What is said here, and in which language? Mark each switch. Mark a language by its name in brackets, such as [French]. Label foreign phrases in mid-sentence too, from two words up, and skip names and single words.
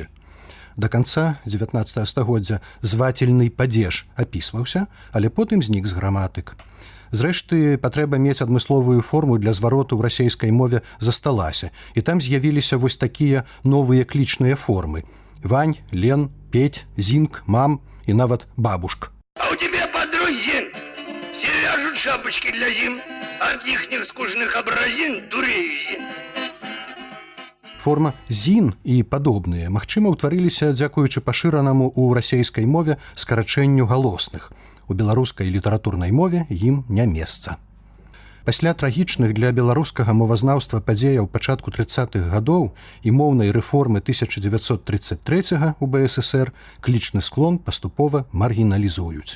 [Belarusian] Да канца 19 стагоддзя звательны падзеж апісваўся, але потым знік з граматык. Зрэшты, патрэба мець адмысловую форму для звароту ў расейскай мове засталася, і там з'явіліся вось такія новыя клічныя формы: Вань, Лен, Петь, Зінк, Мам і нават бабушк. [Russian] А у тебя подруг Зин, все вяжут шапочки для зим, от ихних скучных образин дурею Зин. [Belarusian] Форма «зін» і падобныя, магчыма, ўтварыліся дзякуючы пашыранаму ў расейскай мове скарачэнню галосных. У беларускай літаратурнай мове ім не месца. Пасля трагічных для беларускага мовазнаўства падзеяў пачатку 30-х гадоў і моўнай рэформы 1933 у БССР клічны склон паступова маргіналізуюць.